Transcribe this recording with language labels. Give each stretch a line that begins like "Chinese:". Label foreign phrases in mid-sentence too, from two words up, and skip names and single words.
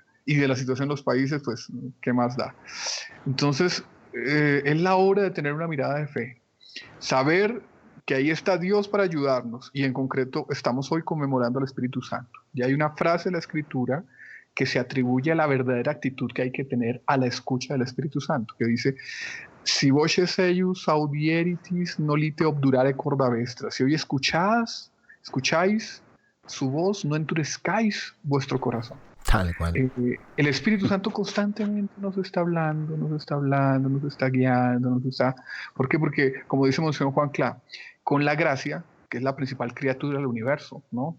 Spanish: Y de la situación en los países, pues, ¿qué más da? Entonces, es la hora de tener una mirada de fe. Saber que ahí está Dios para ayudarnos, y en concreto estamos hoy conmemorando al Espíritu Santo. Y hay una frase en la Escritura que se atribuye a la verdadera actitud que hay que tener a la escucha del Espíritu Santo, que dice:
Latin: si voces eius audieritis nolite obdurare corda vestra.
Spanish: Si hoy escucháis su voz, no endurezcáis vuestro corazón. Tal cual. El Espíritu Santo constantemente nos está hablando, nos está guiando, ¿Por qué? Porque, como dice Monseñor Juan Clá, con la gracia, que es la principal criatura del universo, ¿no?